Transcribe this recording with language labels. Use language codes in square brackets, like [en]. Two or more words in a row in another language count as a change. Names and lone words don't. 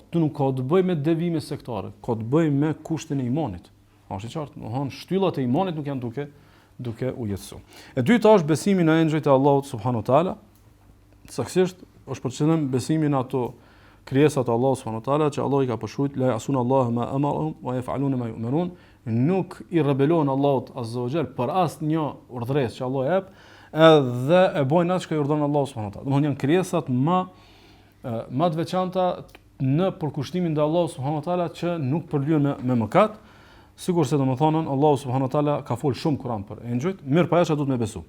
[sq] Tu nuk ka të bëj me devime sektare, ka të bëj me kushtin e imanit. Është e qartë, domethënë shtyllat e imanit nuk janë duke u jetësuar. E dyta është besimi në engjëjt e Allahut [ar] سبحانه وتعالى. [sq] Saktësisht është për qëllim besimi në ato krijesat e Allahut [ar] سبحانه وتعالى [sq] që Allah i ka përshkruajt [ar] لا يعصون الله ما أمرهم ويفعلون ما يؤمرون. [sq] Nuk i rebelojnë Allahut [ar] عز وجل [sq] për asnjë urdhëresë që Allah jep, edhe e bojnë atë që i urdhëron Allahu [ar] سبحانه وتعالى. [sq] Domthonë janë krijesat më të veçanta në përkushtimin ndaj Allahut [ar] سبحانه وتعالى [sq] që nuk përlyen me mëkat, sikurse domethënë Allahu [ar] سبحانه وتعالى [sq] ka fol shumë Kur'an për engjëjt, mirë pa ashtu duhet me besu.